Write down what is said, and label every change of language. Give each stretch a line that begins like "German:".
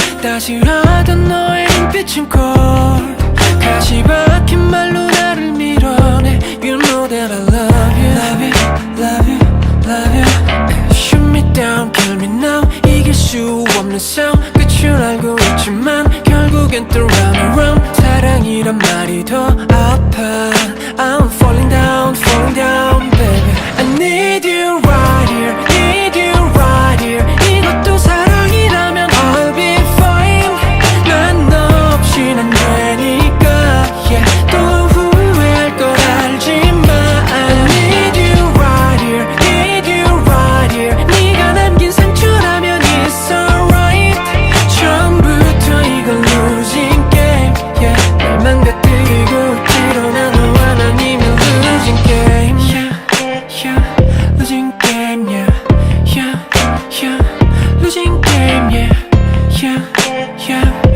Korean: 따스하던 너의 눈빛은
English: cold.
Korean: 가시 박힌 말로 나를 밀어내.
English: You know that I love you. Love you, love you, love you. Shoot me down, kill me now.
Korean: 이길 수 없는 싸움. 끝을 알고 있지만 결국엔 또
English: round and round.
Korean: 사랑이란 말이 더 아파.
English: I'm falling down, falling down, baby. I need you right here, need you right here.
Korean: 이것도 사랑이라면
English: I'll be fine.
Korean: 난 너 없인 안 되니까, yeah. 또 후회할 걸 알지만
English: I need you right here, need you right here.
Korean: 네가 남긴 상처라면
English: it's alright.
Korean: 처음부터 이건
English: losing game,
Korean: yeah. 날 망가뜨리고 드러나 너와 난 이미
English: losing game,
Korean: yeah, yeah.
English: Losing game, yeah, yeah, yeah. Losing game, yeah, yeah, yeah.